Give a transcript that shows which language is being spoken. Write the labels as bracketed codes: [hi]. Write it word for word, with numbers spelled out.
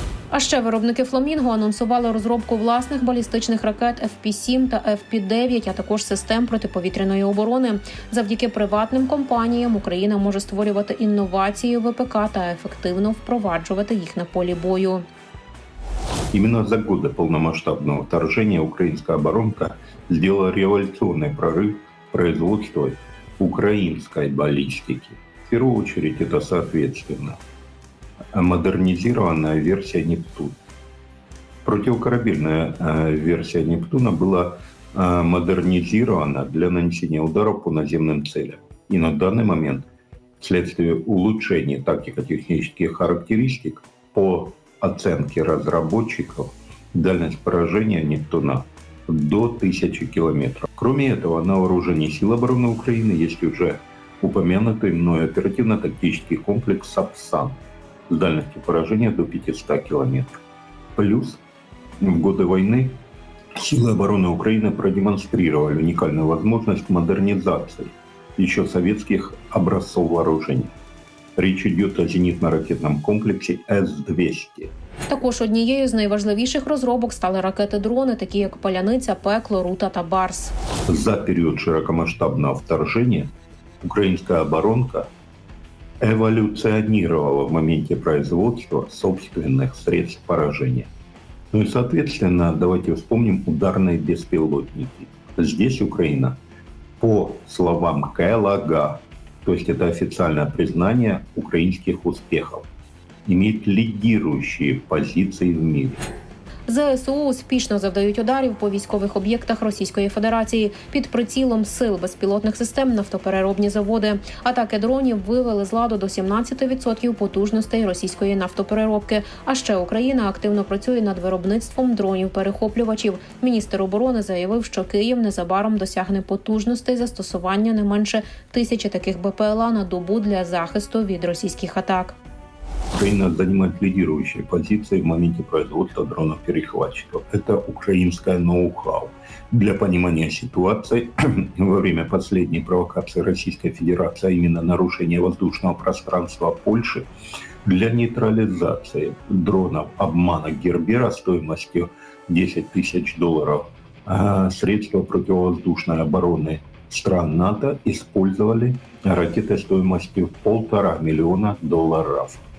[uk] А ще виробники «Фламінго» анонсували розробку власних балістичних ракет Еф Пі сім та Еф Пі дев'ять, а також систем протиповітряної оборони. Завдяки приватним компаніям Україна може створювати інновації ВПК та ефективно впроваджувати їх на полі бою. [ru] Именно за годы полномасштабного вторжения украинская оборонка сделала революционный прорыв в производстве украинской баллистики. В первую очередь это, соответственно, модернизированная версия «Нептун». Противокорабельная версия «Нептуна» была модернизирована для нанесения ударов по наземным целям. И на данный момент, вследствие улучшения тактико-технических характеристик, по оценке разработчиков, дальность поражения «Нептуна» до тысячи километров. Кроме этого, на вооружении сил обороны Украины есть уже упомянутый мною оперативно-тактический комплекс «Сапсан» с дальностью поражения до пятисот километров. Плюс в годы войны силы обороны Украины продемонстрировали уникальную возможность модернизации еще советских образцов вооружений. Речь идет о зенитно-ракетном [uk] комплексі С двісті. Також однією з найважливіших розробок стали ракети-дрони, такі як «Паляниця», «Пекло», «Рута» та «Барс». За період широкомасштабного [ru] вторжения [uk] українська [ru] оборонка эволюционировала в моменте производства собственных средств поражения. Ну и, соответственно, давайте вспомним ударные беспилотники. Здесь Украина, по словам Келлога, то есть это официальное признание украинских успехов, имеет лидирующие позиции в мире. [uk] ЗСУ успішно завдають ударів по військових об'єктах Російської Федерації під прицілом сил безпілотних систем, нафтопереробні заводи. Атаки дронів вивели з ладу до сімнадцяти відсотків потужностей російської нафтопереробки. А ще Україна активно працює над виробництвом дронів-перехоплювачів. Міністр оборони заявив, що Київ незабаром досягне потужностей застосування не менше тисячі таких БПЛА на добу для захисту від російських атак. [ru] Украина занимает лидирующие позиции в моменте производства дронов-перехватчиков. Это украинское ноу-хау. Для понимания ситуации, во время последней провокации Российской Федерации, а именно нарушения воздушного пространства Польши, для нейтрализации дронов обмана Гербера стоимостью десять тысяч долларов средства противовоздушной обороны стран НАТО использовали ракеты стоимостью полтора миллиона долларов.